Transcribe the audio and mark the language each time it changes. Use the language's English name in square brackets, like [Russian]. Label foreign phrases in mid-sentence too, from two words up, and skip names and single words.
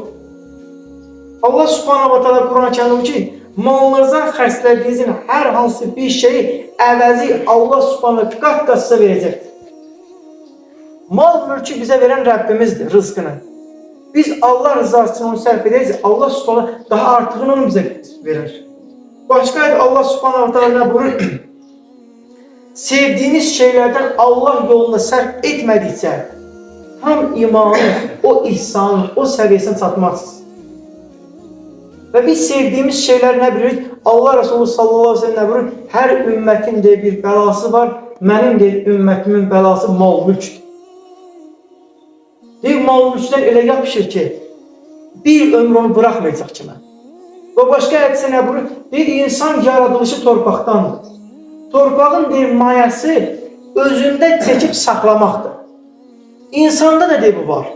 [Arabic] الله سبحانه وتعالى [Azerbaijani] Quran-ı Kərimdə ki, malınızdan xərclədiyinizin hər hansı bir şeyi əvəzi [Arabic] الله سبحانه وتعالى [Azerbaijani] qat-qat sizə verəcəkdir. Mal, mülkü bizə verən Rəbbimizdir, rızqını. Biz Allah rızası üçün onu sərf ederiz, [Arabic] الله سبحانه وتعالى [Azerbaijani] daha artığını onu bizə verir. Başqa ayet [Arabic] الله سبحانه وتعالى [Azerbaijani] buyurur, [Turkish] sevdiğiniz şeylerden [Azerbaijani] Allah yolunda sərf etmədikcə, tam imanı, o ihsanı, o səviyyəsini çatmazsınız. [Turkish] Və biz sevdiğimiz şeyler ne bilirik? Allah Resulü [Arabic] صلى الله عليه وسلم [Turkish] ne buyurur? Her ümmetin de bir belası var, mənim de ümmetimin belası mal mülktür. [Azerbaijani] Deyir, mal mülkdən elə yapışır ki, bir ömür onu bırakmayacaq ki mən. Və başqa hədisi nə buyurur? Deyir, insan yaradılışı torpaqdandır. Torpağın deyir, mayası özündə çəkib saxlamaqdır. İnsanda da deyir, bu var.